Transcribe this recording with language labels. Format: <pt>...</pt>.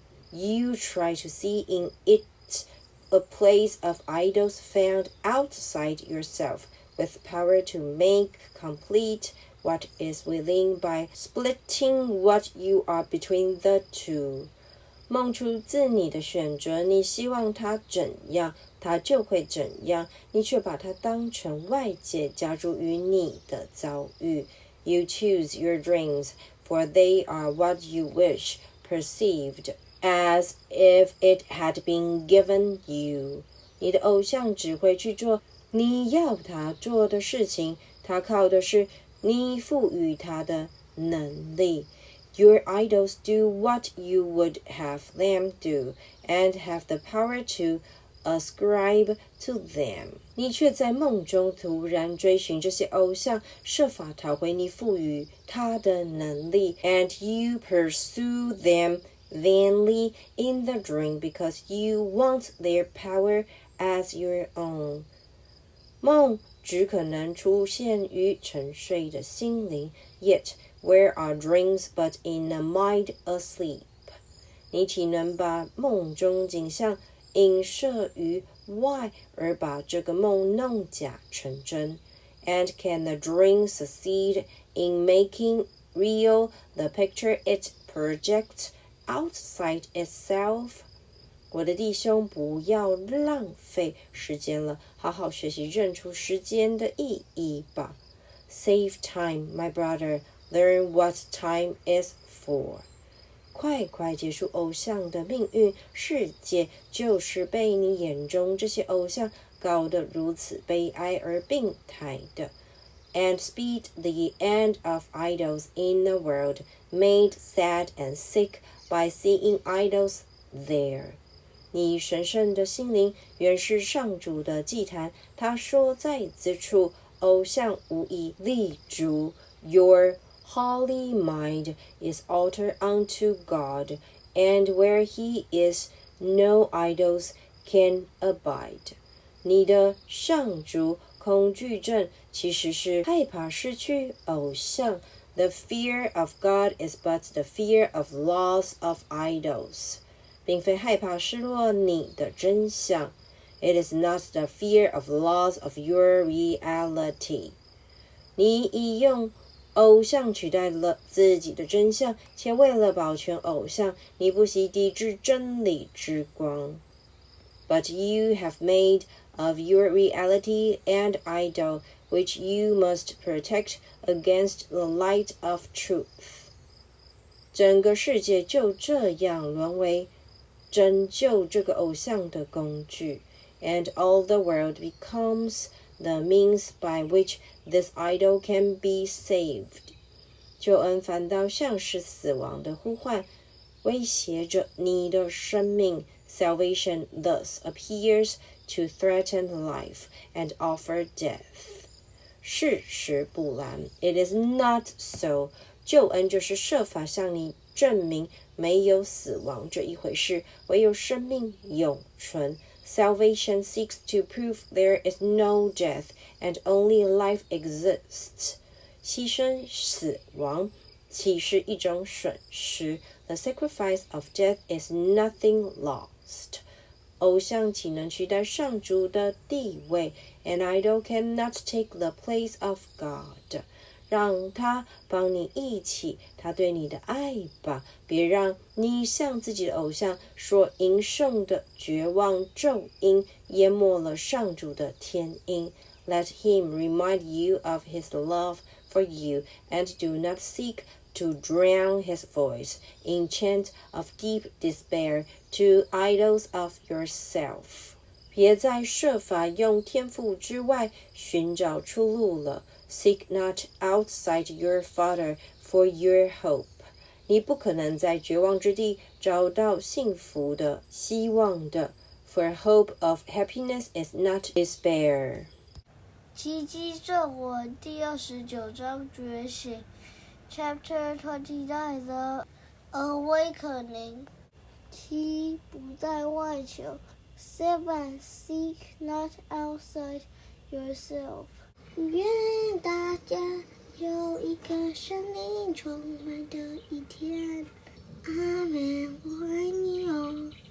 <en>You try to see in it a place of idols found outside yourself, with power to make complete what is within by splitting what you are between the two.</en> <zh>梦出自你的选择，你希望它怎样，它就会怎样，你却把它当成外界加诸于你的遭遇。</zh> <en>You choose your dreams, for they are what you wish, perceived, as if it had been given you.</en> <zh>你的偶像只会去做你要他做的事情，他靠的是你赋予他的能力。</zh> <en>Your idols do what you would have them do, and have the power to ascribe to them.</en> <zh>你却在梦中突然追寻这些偶像，设法讨回你赋予他的能力。</zh> <en>And you pursue them vainly in the dream, because you want their power as your own.</en> <zh>梦只可能出现于沉睡的心灵</zh> <en>，yet where are dreams but in a mind asleep?</en> <zh>你岂能把梦中景象映射于外，而把这个梦弄假成真</zh> <en>？And can the dream succeed in making real the picture it projects outside itself?</en> <zh>我的弟兄，不要浪费时间了，好好学习认出时间的意义吧。</zh> <en>Save time, my brother. Learn what time is for.</en> <zh>快快结束偶像的命运，世界就是被你眼中这些偶像搞得如此悲哀而病态的。</zh> <en>And speed the end of idols in the world, made sad and sick by seeing idols there.</en> <zh>你神圣的心灵原是上主的祭坛，他所在之处，偶像无以立足。</zh> <en>Your holy mind is altar unto God, and where he is, no idols can abide.</en> <zh>你的上主恐惧症其实是害怕失去偶像。</zh> <en>The fear of God is but the fear of loss of idols.</en> <zh>并非害怕失落你的真相。</zh> <en>It is not the fear of loss of your reality.</en> <zh>你已用偶像取代了自己的真相，且为了保全偶像，你不惜抵制真理之光。</zh> <en>But you have made of your reality an idol, which you must protect against the light of truth.</en> <zh>整个世界就这样沦为拯救这个偶像的工具。</zh> <en>And all the world becomes the means by which this idol can be saved.</en> <zh>救恩反倒像是死亡的呼唤，威胁着你的生命。</zh> <en>Salvation thus appears to threaten life and offer death.</en> <zh>事实不然</zh> <en>，It is not so.</en> <zh>救恩就是设法向你证明没有死亡这一回事，唯有生命永存。</zh> <en>Salvation seeks to prove there is no death and only life exists.</en> <zh>牺牲死亡岂是一种损失？</zh> <en>The sacrifice of death is nothing lost.</en> <zh>偶像岂能取代上主的地位</zh> <en>？An idol cannot take the place of God.</en> <zh>让他帮你忆起他对你的爱吧，别让你向自己的偶像所吟诵的绝望咒音淹没了上主的天音。</zh> <en>Let him remind you of his love for you, and do not seek to drown his voice in chant of deep despair to idols of yourself.</en> <zh>别再设法用天赋之外寻找出路了。</zh> <en>Seek not outside your Father for your hope.</en> <zh>你不可能在绝望之地找到幸福的希望的。</zh> <en>For hope of happiness is not despair.</en> <zh>奇迹正文第29章觉醒</zh> <en>Chapter 29 The Awakening</en> <zh>7不在外求 7</zh> <en>Seek not outside yourself</en> <zh>愿大家有一个生命充满的一天阿们我爱你哦</zh>